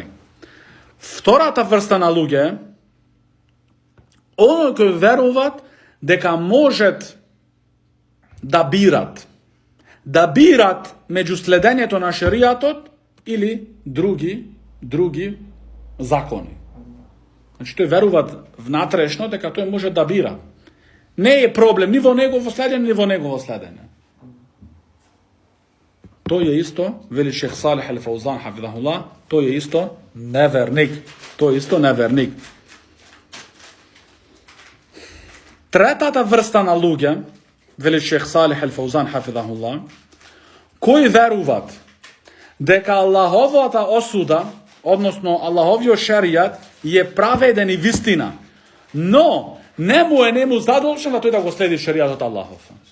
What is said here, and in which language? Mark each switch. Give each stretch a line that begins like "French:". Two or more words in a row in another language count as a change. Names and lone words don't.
Macedonian: Втората врста на луѓе, оној кои веруваат дека можат да бират меѓу следењето на шеријатот или други закони. Значи тој веруваат внатрешно дека тој може да бира. Не е проблем ни во негово следење, ни во негово следење.
Bosnian: to je isto, veli Šejh Salih al-Fauzan,
Arabic: hafidhahullah,
Bosnian: to je isto nevernik. To je isto nevernik.
Macedonian: Третата врста на луѓе, вели Шейх Салих ал-Фаузан
Arabic: хафидахуллах,
Macedonian: кои веруват дека Аллаховата осуда, односно Аллаховиот шеријат е праведен и вистина, но не му задолжен тој да го следи шеријатот Аллахов.